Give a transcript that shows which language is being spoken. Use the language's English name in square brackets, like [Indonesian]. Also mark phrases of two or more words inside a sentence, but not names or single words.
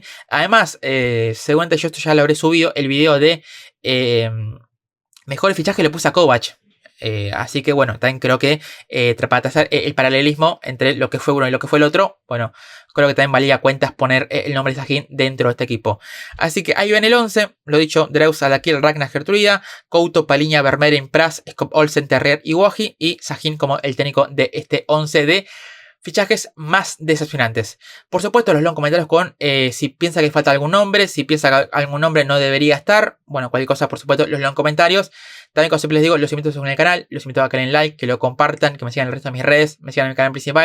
[Spanish] Además, seguramente yo esto ya lo habré subido, el video de mejor fichaje le puse a Kovac. Así que bueno, también creo que para hacer el paralelismo entre lo que fue uno y lo que fue el otro, bueno, creo que también valía cuentas poner el nombre de Sahin dentro de este equipo. Así que ahí ven el 11, lo dicho, Dreus, Adakir, Ragnar, Gertruida, Couto, Paliña, Vermeeren, Pras, Skop, Olsen, Terrier y Woj, y Sahin como el técnico de este 11 de fichajes más decepcionantes. Por supuesto, los leo en comentarios con si piensa que falta algún nombre, si piensa que algún nombre no debería estar. Bueno, cualquier cosa, por supuesto, los leo en comentarios. También, como siempre les digo, los invito a suscribirse al canal, los invito a que le den like, que lo compartan, que me sigan en el resto de mis redes, me sigan en mi canal principal.